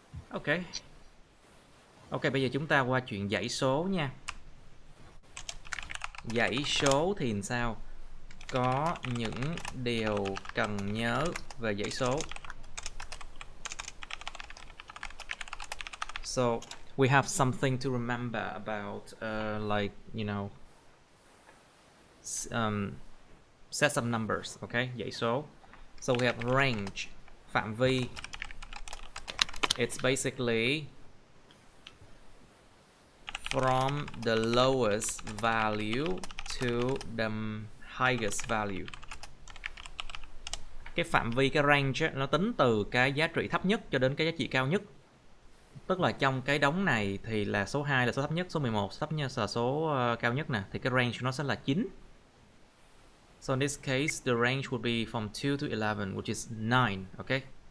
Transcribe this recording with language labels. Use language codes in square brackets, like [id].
[vi] Okay. Ok, bây giờ chúng ta qua chuyện dãy số nha. Dãy số thì làm sao? Có những điều cần nhớ về dãy số. [en] So we have something to remember about like, you know, sets of numbers, okay? [vi] Dãy số. [en] So we have range, phạm vi. It's basically from the lowest value to the highest value. [vi] Cái phạm vi, cái range ấy, nó tính từ cái giá trị thấp nhất cho đến cái giá trị cao nhất. Tức là trong cái đống này thì là số 2 là số thấp nhất, số 11 số thấp nhất là số cao nhất nè, thì cái range của nó sẽ là 9. [en] So in this case the range would be from 2 to 11, which is 9, okay?